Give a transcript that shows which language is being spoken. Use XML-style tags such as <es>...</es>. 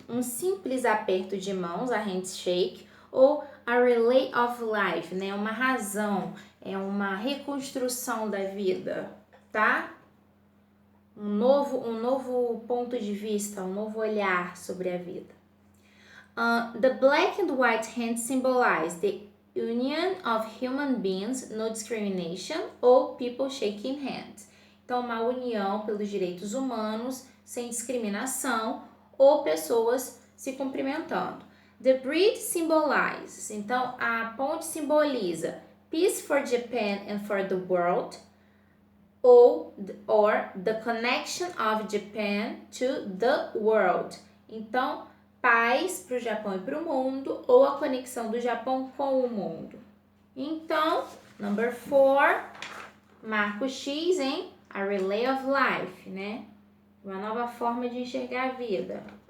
<pt>Um simples aperto de mãos,</pt> <en>a handshake,</en> <pt>ou</pt> <en>a relay of life,</en> <pt>né? Uma razão, é uma reconstrução da vida, tá? Um novo ponto de vista, um novo olhar sobre a vida.</pt> <en>The black and white hands symbolize the union of human beings, no discrimination,</en> <pt>ou</pt> <en>people shaking hands.</en> <pt>Então, uma união pelos direitos humanos, sem discriminação, ou pessoas se cumprimentando.</pt> <en>The bridge symbolizes,</en> <pt>então a ponte simboliza</pt> <en>peace for Japan and for the world, or the connection of Japan to the world.</en> <pt>Então, paz para o Japão e para o mundo, ou a conexão do Japão com o mundo. Então,</pt> <en>number 4,</en> <pt>marca o X em</pt> <en>a relay of life,</en> <pt>né? Uma nova forma de enxergar a vida.</pt>